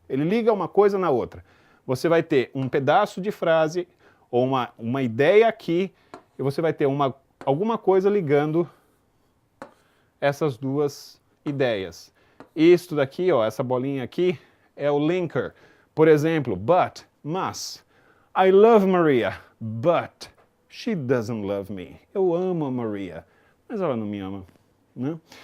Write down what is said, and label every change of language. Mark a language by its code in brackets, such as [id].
[pt] Ele liga uma coisa na outra. Você vai ter um pedaço de frase ou uma ideia aqui e você vai ter alguma coisa ligando essas duas ideias. Isto daqui, ó, essa bolinha aqui, é o linker. Por exemplo, but, mas. [en] I love Maria, but she doesn't love me. [pt] Eu amo a Maria, mas ela não me ama, né?